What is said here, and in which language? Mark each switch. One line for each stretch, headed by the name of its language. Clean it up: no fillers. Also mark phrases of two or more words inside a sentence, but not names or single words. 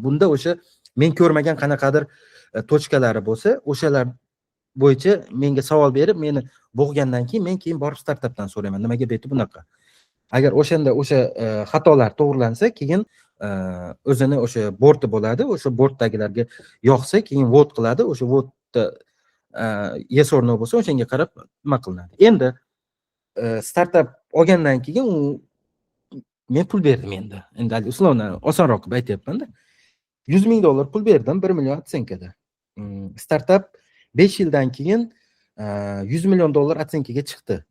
Uzbek: Bunda o'sha men ko'rmagan qanaqadir tochkalari bo'lsa, o'shalar bo'yicha menga savol berib, meni bo'g'gandan keyin men borib startapdan so'rayman. Nimaga bu yerda bunaqa? Agar o'shanda o'sha xatolar to'g'rilansa, keyin o'zini o'sha borti bo'ladi, o'sha bortdagilarga yoqsa, keyin vote qiladi. O'sha vote'da
English: yes or no
Uzbek: bo'lsa, o'shanga qarab nima qilinadi. Endi startap olgandan keyin men pul berdim endi. Endi uslovni osonroq qilib aytyapman-da. 100 ming dollar pul berdim, 1 million otsenkada. Startap 5 yildan keyin 100 million dollar otsenkaga chiqdi.